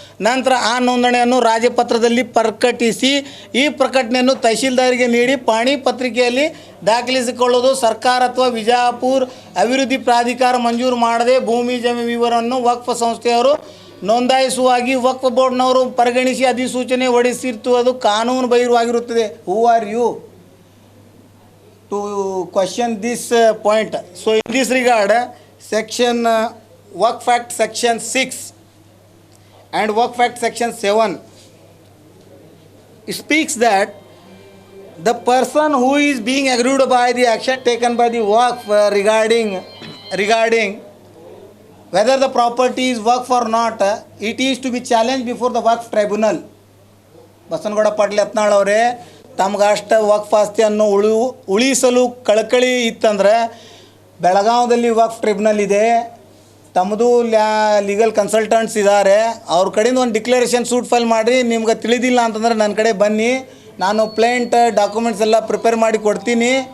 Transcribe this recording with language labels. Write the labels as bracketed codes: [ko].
[kn] ನಂತರ ಆ ನೋಂದಣಿಯನ್ನು ರಾಜಪತ್ರದಲ್ಲಿ ಪ್ರಕಟಿಸಿ ಈ ಪ್ರಕಟಣೆಯನ್ನು ತಹಶೀಲ್ದಾರಿಗೆ ನೀಡಿ ಪಾಣಿ ಪತ್ರಿಕೆಯಲ್ಲಿ ದಾಖಲಿಸಿಕೊಳ್ಳುವುದು. ಸರ್ಕಾರ ಅಥವಾ ವಿಜಯಪುರ ಅಭಿವೃದ್ಧಿ ಪ್ರಾಧಿಕಾರ ಮಂಜೂರು ಮಾಡದೆ ಭೂಮಿ ಜಮೀನು ವಿವರವನ್ನು ವಕ್ಫ್ ಸಂಸ್ಥೆಯವರು ನೋಂದಾಯಿಸುವಾಗಿ ವಕ್ಫ್ ಬೋರ್ಡ್ನವರು ಪರಿಗಣಿಸಿ ಅಧಿಸೂಚನೆ ಹೊರಡಿಸಿರುವುದು ಕಾನೂನು ಬಾಹಿರವಾಗಿರುತ್ತದೆ. [en] Who are you to question this point? So in this regard, section Waqf Act section 6 and Waqf Act section 7 speaks that the person who is being aggrieved by the action taken by the Waqf regarding whether the property is Waqf or not, it is to be challenged before the Waqf tribunal. [kn] Basanagouda Patil Yatnal ಅವರೇ, ತಮ್ಗಷ್ಟು ವಕ್ಫ್ ಆಸ್ತಿಯನ್ನು ಉಳಿಸಲು ಕಳಕಳಿ ಇತ್ತಂದ್ರೆ ಬೆಳಗಾವದಲ್ಲಿ ವಕ್ಫ್ tribunal ಇದೆ, ತಮ್ಮದು legal consultants ಇದ್ದಾರೆ, ಅವ್ರ ಕಡೆಯಿಂದ ಒಂದು ಡಿಕ್ಲರೇಷನ್ ಸೂಟ್ ಫೈಲ್ ಮಾಡಿ ನಿಮ್ಗೆ ತಿಳಿದಿಲ್ಲ ಅಂತಂದ್ರೆ ನನ್ನ ಕಡೆ ಬನ್ನಿ, ನಾನು ಪ್ಲೇಂಟ್ ಡಾಕ್ಯುಮೆಂಟ್ಸ್ ಎಲ್ಲ ಪ್ರಿಪೇರ್ ಮಾಡಿ ಕೊಡ್ತೀನಿ.